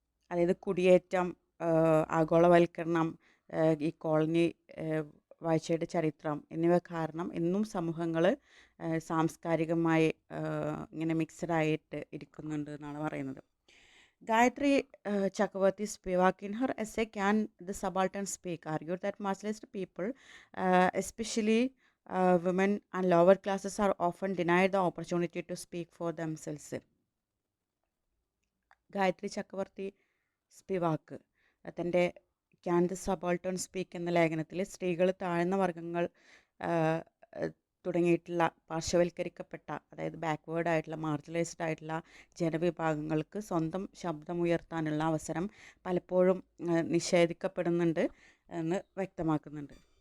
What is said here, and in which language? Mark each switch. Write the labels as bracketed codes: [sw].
[ml] അതായത് കുടിയേറ്റം, ആഗോളവൽക്കരണം, ഈ കോളനി വാഴ്ചയുടെ ചരിത്രം എന്നിവ കാരണം ഇന്നും സമൂഹങ്ങൾ സാംസ്കാരികമായി ഇങ്ങനെ മിക്സഡായിട്ട് ഇരിക്കുന്നുണ്ട് എന്നാണ് പറയുന്നത്. [en] Gayatri Chakravarti Spivak, in her essay Can the Subaltern Speak, argued that marginalized people, especially women and lower classes, are often denied the opportunity to speak for themselves. [ml] Gayatri Chakravorty Spivak തൻ്റെ ക്യാൻ ദ സബാൾട്ടൺ സ്പീക്ക് എന്ന ലേഖനത്തിൽ സ്ത്രീകൾ, താഴ്ന്ന വർഗ്ഗങ്ങൾ തുടങ്ങിയിട്ടുള്ള പാർശ്വവൽക്കരിക്കപ്പെട്ട, അതായത് backward ആയിട്ടുള്ള, മാർജിനലൈസ്ഡ് ആയിട്ടുള്ള ജനവിഭാഗങ്ങൾക്ക് സ്വന്തം ശബ്ദമുയർത്താനുള്ള അവസരം പലപ്പോഴും നിഷേധിക്കപ്പെടുന്നുണ്ട് എന്ന് വ്യക്തമാക്കുന്നുണ്ട്.